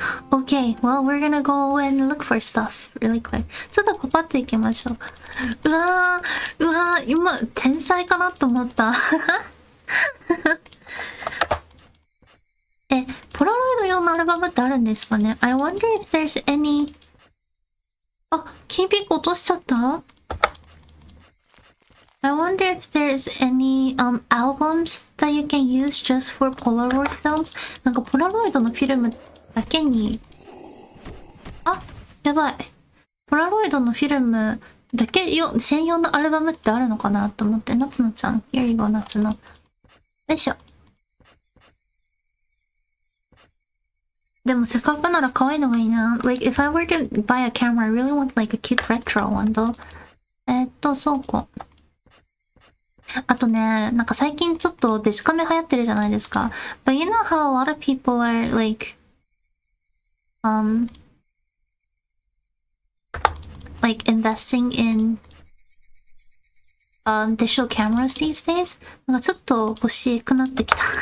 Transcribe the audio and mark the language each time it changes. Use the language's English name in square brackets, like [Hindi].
[English] Okay, well, we're gonna go and look for stuff really quick. [Japanese] ちょっとパパッと行きましょう。うわー、今、天才かなと思った。ポラロイド用のアルバムってあるんですかね？ [English] I wonder if there's any... [Japanese] キーピック落としちゃった？ [English] I wonder if there's any albums that you can use just for Polaroid films? [Japanese] なんかポラロイドのフィルムだけに、やばい。ポラロイドのフィルムだけ専用のアルバムってあるのかなと思って。夏野ちゃん。 [English] Here you go, 夏野。 [Japanese] よいしょ。でもせっかくなら可愛いのがいいな。 [English] Like, if I were to buy a camera, I really want like a cute retro one though. [Japanese] そうか。あとね、なんか最近ちょっとデジカメ流行ってるじゃないですか。 [English] But you know how a lot of people are like, like investing in digital cameras these days? [Japanese] なんかちょっと欲しくなってきた。